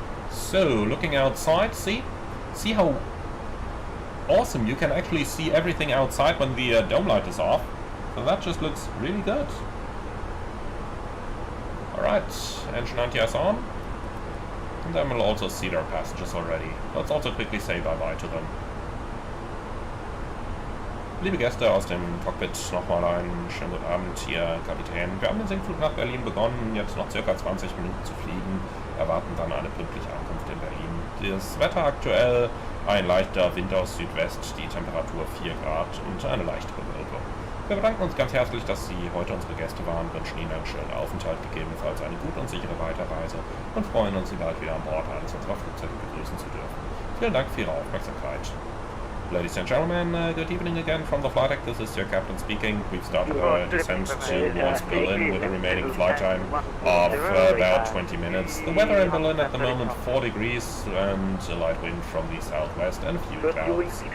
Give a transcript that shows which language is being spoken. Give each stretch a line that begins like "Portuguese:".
English: So, looking outside, see how awesome you can actually see everything outside when the dome light is off. So that just looks really good. Alright, engine anti-ice on. And then we'll also seat our passengers already. Let's also quickly say bye-bye to them.
German: Liebe Gäste aus dem Cockpit, nochmal einen schönen guten Abend hier, Kapitän. Wir haben den Sinkflug nach Berlin begonnen, jetzt noch ca. 20 Minuten zu fliegen, erwarten dann eine pünktliche Ankunft in Berlin. Das Wetter aktuell, ein leichter Wind aus Südwest, die Temperatur 4 Grad und eine leichte Bewölkung. Wir bedanken uns ganz herzlich, dass Sie heute unsere Gäste waren, wünschen Ihnen einen schönen Aufenthalt, gegebenenfalls eine gute und sichere Weiterreise und freuen uns, Sie bald wieder an Bord eines unserer Flugzeuge begrüßen zu dürfen. Vielen Dank für Ihre Aufmerksamkeit.
English: Ladies and gentlemen, good evening again from the flight deck. This is your captain speaking. We've started our descent towards Berlin with a remaining flight time of about 20 minutes. The weather in Berlin at the moment 4 degrees and a light wind from the southwest and a few clouds.